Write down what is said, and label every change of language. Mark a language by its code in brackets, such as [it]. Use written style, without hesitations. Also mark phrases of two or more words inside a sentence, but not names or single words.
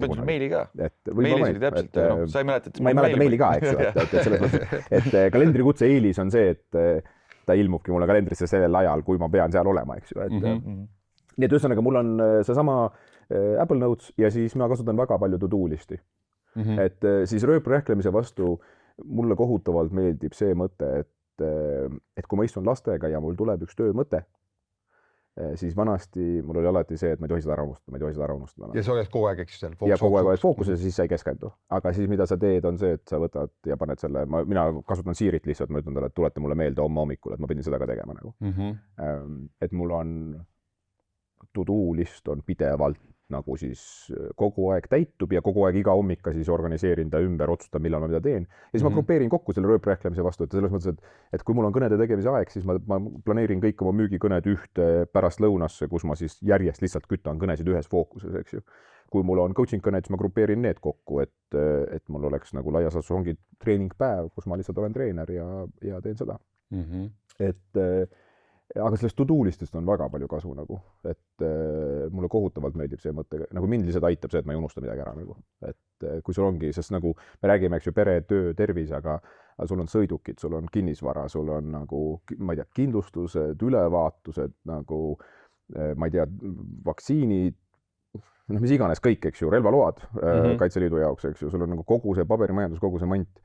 [et] Ma meili ka. Meilis oli täpselt, sa ei mäleta, ma ei mäleta meili ka, eks ju, et selles mõttes, et kalendri kutse eelis on see, et ta ilmubki mulle kalendrisse sellel ajal, kui ma pean seal olema, eks ju. Nii et ühesõnaga, mul on seesama Apple Notes ja siis ma kasutan väga palju to-do listi. Et siis rööprähklemise vastu mulle kohutavalt meeldib see mõte, et kui ma istun lastega ja mul tuleb üks töömõte, siis vanasti mul oli alati see, et ma ei tohi seda ära unustada. Ja sa oled kogu aeg, eks ju seal? Ja kogu aeg oled fookuses, siis sa ei keskendu. Aga siis mida sa teed, on see, et sa võtad ja paned selle, mina kasutan Siirit lihtsalt, ma ütlen talle, et tuleta mulle meelde homme hommikul, et ma pidin seda ka tegema nagu. Et mul on to-do list on pidevalt nagu siis kogu aeg täitub ja kogu aeg iga hommika siis organiseerin ta ümber, otsustan, millal ma mida teen. Ja siis ma grupeerin kokku selle rööprähklemise vastu, et selles mõttes, et kui mul on kõnede tegemise aeg, siis ma planeerin kõik oma müügikõned ühte pärast lõunasse, kus ma siis järjest lihtsalt kütan kõnesid ühes fookuses, eks ju. Kui mul on coaching kõned, siis ma grupeerin need kokku, et mul oleks nagu laias laastus ongi treeningpäev, kus ma lihtsalt olen treener ja teen seda. Aga sellest to-do listist on väga palju kasu nagu, et mulle kohutavalt meeldib see mõte, nagu mind lihtsalt aitab see, et ma ei unusta midagi ära nagu, et kui sul ongi, sest nagu me räägime, eks ju, pere, töö, tervis, aga sul on sõidukid, sul on kinnisvara, sul on nagu, ma ei tea, kindlustused, ülevaatused, nagu ma ei tea, vaktsiinid, mis iganes kõik, eks ju, relvaload Kaitseliidu jaoks, eks ju, sul on nagu kogu see paberimajandus, kogu see mant.